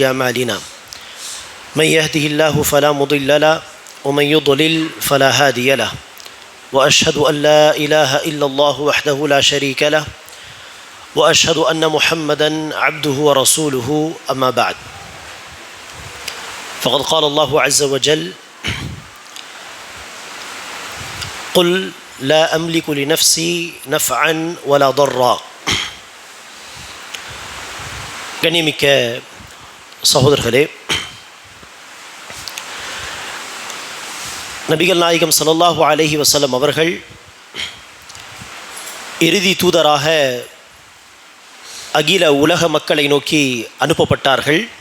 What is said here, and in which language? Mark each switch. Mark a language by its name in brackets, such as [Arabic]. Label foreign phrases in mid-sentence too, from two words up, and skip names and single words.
[Arabic] أعمالنا من يهده الله فلا مضل له ومن يضلل فلا هادي له وأشهد أن لا إله إلا الله وحده لا شريك له وأشهد أن محمدا عبده ورسوله أما بعد فقد قال الله عز وجل قل لا أملك لنفسي نفعا ولا ضرا. [Tamil] கண்ணியமிக்க சகோதரர்களே, நபிகள் நாயகம் [Arabic] صلى الله عليه وسلم [Tamil] அவர்கள் இறுதி தூதராக அகில உலக மக்களை நோக்கி அனுப்பப்பட்டார்கள்.